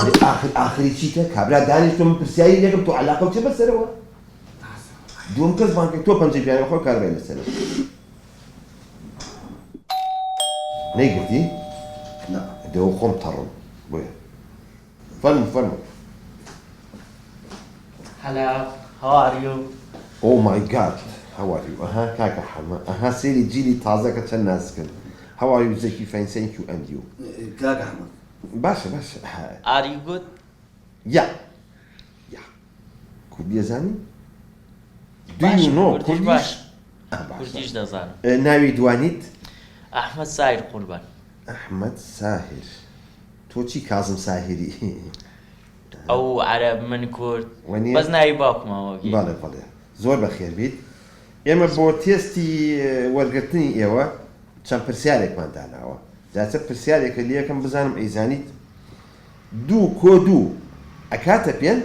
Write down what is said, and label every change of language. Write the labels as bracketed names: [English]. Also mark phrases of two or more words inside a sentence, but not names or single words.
[Central Kurdish] ئاخری چیتە کابرا دانیشتۆ من پرسیاری لێکم تۆ عەلاقە و چێ بەسەرەوە دووەم کەس بانکە تۆ پەنجەی پیانە خۆ کاربای لەسەرە نەیگرتی؟ دەوە خۆم تەڕم بۆیە فەرمو [English] Hello, how are you? Oh my god, how are you? [Central Kurdish] کاکە حەمە سێری جیلی تازەکە چەند ناسکن [English] How are you Zeki? Fine, thank you and you [Central Kurdish] کاکە حەمەد باشە [English] Are you good? [Central Kurdish] یا کوردی دەزانی؟ [English] Do you know [Central Kurdish] کوردیش؟ کوردیش دەزانم ناوی دوانیت؟ ئەحمەد سایر قوربان ئەحمەد ساهر تۆ چی کازم ساهری؟ ئەو عەرەب من کورد وەنیە؟ بەس ناوی باوکمەوە بەڵێ زۆر بەخێر بیت ئێمە بۆ تێستی وەرگرتنی ئێوە چەند پرسیارێکمان داناوە جاچە پرسیارێکە لێکم بزانم ئەیزانیت دوو کۆ دوو ئەکاتە پێنج؟